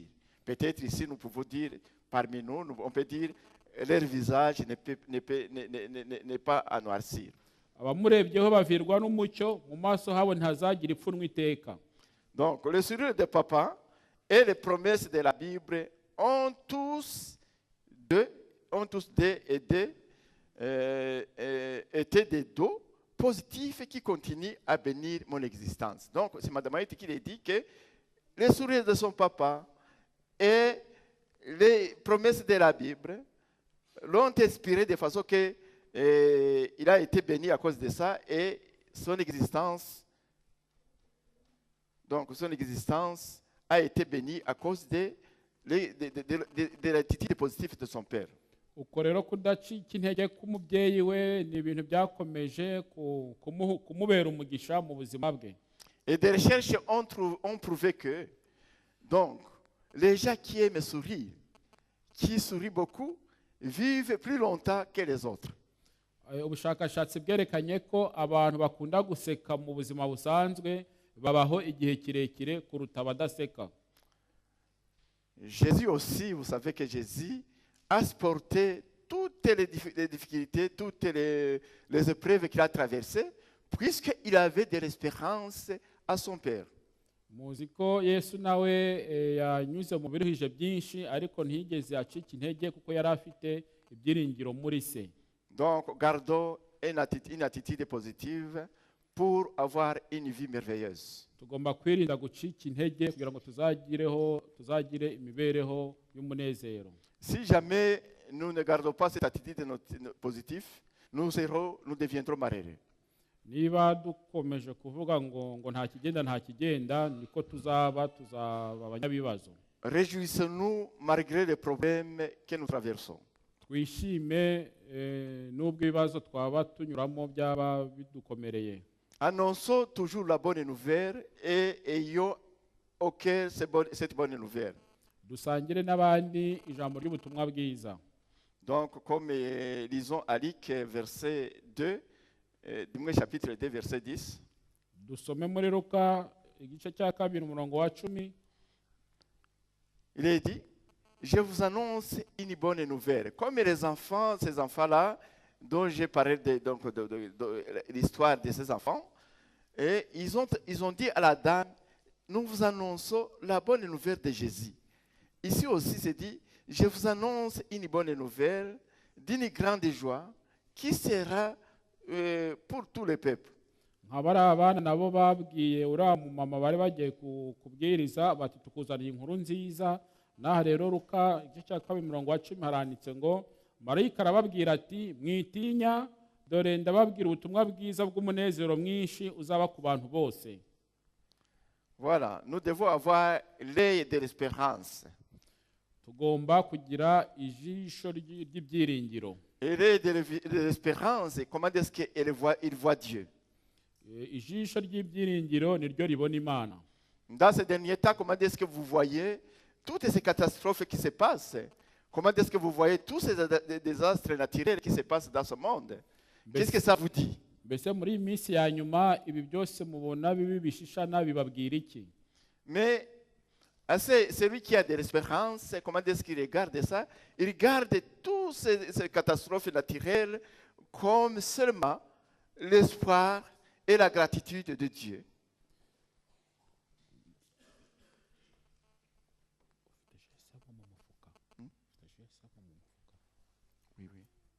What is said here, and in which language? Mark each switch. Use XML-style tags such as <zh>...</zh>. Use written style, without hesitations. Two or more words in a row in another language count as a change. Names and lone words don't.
<fr>Peut-être ici nous pouvons dire, parmi nous, on peut dire, leur visage n'est pas à noircir.</fr> <rw>Abamurebyeho bavirwa n'umucyo, mu maso habo ntazagira ipfunwe iteka.</rw> <fr>Donc le sourire de papa et les promesses de la Bible ont tous été des dos positifs qui continuent à bénir mon existence. Donc c'est Madame Haïti qui a dit que les sourires de son papa et les promesses de la Bible l'ont inspiré de façon que il a été béni à cause de ça et son existence a été bénie à cause de l'attitude positive de son père.</fr> <rw>Uko rero kudacika intege k'umubyeyi we ni ibintu byakomeje kumubera umugisha mu buzima bwe.</rw> <fr>Et des recherches ont prouvé que donc les gens qui aiment sourire, qui sourient beaucoup, vivent plus longtemps que les autres.</fr> <rw>Ubushakashatsi bwerekanye ko abantu bakunda guseka mu buzima busanzwe babaho igihe kirekire kuruta abadaseka.</rw> <fr>Jésus aussi, vous savez que Jésus a supporté toutes les difficultés, toutes les épreuves qu'il a traversées, puisqu'il avait de l'espérance à son Père.</fr> <rw>Muzi ko Yesu nawe yanyuze mu biruhije byinshi ariko ntiyigeze acika intege kuko yari afite ibyiringiro muri se.</rw> <fr>Donc, gardons une attitude positive pour avoir une vie merveilleuse.</fr> <rw>Tugomba kwirinda gucika intege kugira ngo tuzagire imibereho y'umunezero.</rw> <fr>Si jamais nous ne gardons pas cette attitude positive, nous deviendrons malheureux.</fr> <rw>Niba dukomeje kuvuga ngo nta kigenda niko tuzaba abanyabibazo.</rw> <fr>Réjouissons-nous malgré les problèmes que nous traversons.</fr> <rw>Twishime nubwo ibibazo twaba tunyuramo byaba bidukomereye.</rw> <fr>Annonçons toujours la bonne nouvelle et ayons au cœur cette bonne nouvelle.</fr> <rw>Dusangire n'abandi ijambo ry'ubutumwa bwiza.</rw> <fr>Donc, comme lisons à Luc, verset 2, chapitre 2, verset 10.</fr> <rw>Dusome muri Luka igice cya 2 umurongo wa 10.</rw> <fr>Il est dit, je vous annonce une bonne nouvelle. Comme les enfants, ces enfants-là, dont j'ai parlé de l'histoire de ces enfants, et ils ont dit à la dame, nous vous annonçons la bonne nouvelle de Jésus. Ici aussi, c'est dit, je vous annonce une bonne nouvelle d'une grande joie qui sera pour tous les peuples.</fr> <rw>Nkabara abana nabo babwiye uriya mumama bari bagiye kubwiriza bati tukuzaniye inkuru nziza. Naha rero Luka igice cya 2 umurongo wa 10 haranditse ngo marayika arababwira ati mwitinya dore ndababwira ubutumwa bwiza bw'umunezero mwinshi uzaba ku bantu bose.</rw> <fr>Voilà, nous devons avoir l'œil de l'espérance.</fr> <rw>Tugomba kugira ijisho ry'ibyiringiro.</rw> <fr>Et l'œil de l'espérance, comment est-ce qu'il voit Dieu?</fr> <rw>Ijisho ry'ibyiringiro niryo ribona Imana.</rw> <fr>Dans ces derniers temps, comment est-ce que vous voyez toutes ces catastrophes qui se passent? Comment est-ce que vous voyez tous ces désastres naturels qui se passent dans ce monde? Qu'est-ce que ça vous dit?</fr> <rw>Mbese muri iyi minsi ya nyuma ibi byose mubona bibi bishishana bibabwira iki?</rw> <fr>Mais celui qui a de l'espérance, comment est-ce qu'il regarde ça? Il regarde toutes ces catastrophes naturelles comme seulement l'espoir et la gratitude de Dieu. Oui, oui.</fr>